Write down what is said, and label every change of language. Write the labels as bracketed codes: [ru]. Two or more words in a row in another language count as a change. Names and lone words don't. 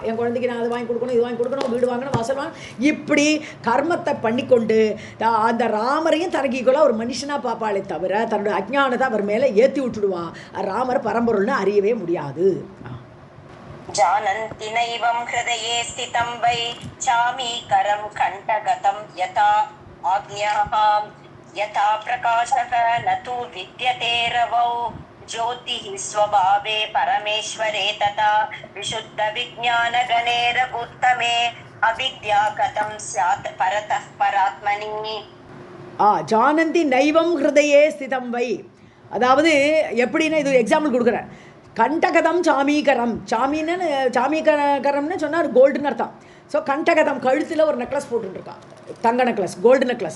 [ta] என் குழந்தைக்கு நான் அது வாங்கி கொடுக்கணும், இது வாங்கி கொடுக்கணும், வீடு வாங்கணும், வாசல் வாங்கணும், இப்படி கர்மத்தை பண்ணிக்கொண்டு அந்த ராமரையும் தரங்கிக்குள்ள ஒரு மனுஷனாக பார்ப்பாளே தவிர தன்னோட அஜ்ஞானத்தை அவர் மேலே ஏற்றி விட்டுடுவா. ராமர் பரம்பொருள்னு அறியவே முடியாது. [sa] जानन्ति नैवं हृदये स्थितं वै चामीकरं कण्ठगतं यथा आज्ञाहाम् यथा प्रकाशक न तु विद्यते रवौ ज्योतिः स्वभावे परमेश्वरे तथा विशुद्ध विज्ञान गणे रघुत्तमे अविद्या कथं स्यात् परतः परात्मनि. जानन्ति नैवं हृदये स्थितं वै. [ta] அதாவது எப்படின்னா இது ஒரு எக்ஸாம்பிள் கொடுக்குறேன். [sa] कण्ठगतं चामीकरं, [ta] சாமீகரம்னு சொன்னால் கோல்டுன்னு அர்த்தம். ஸோ கண்டகதம், கழுத்தில் ஒரு நெக்லஸ் போட்டுருக்கான், தங்க நெக்லஸ், [en] gold necklace.